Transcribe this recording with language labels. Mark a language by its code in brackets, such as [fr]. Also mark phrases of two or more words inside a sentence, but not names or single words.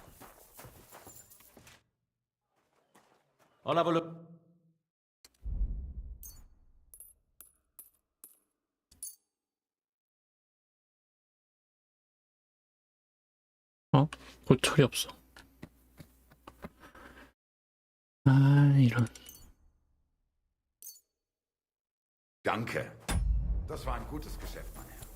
[en] I'll have a look. [ko] 고철이 없어. 아, 이런. [de] Danke. Das war ein gutes Geschäft, mein Herr.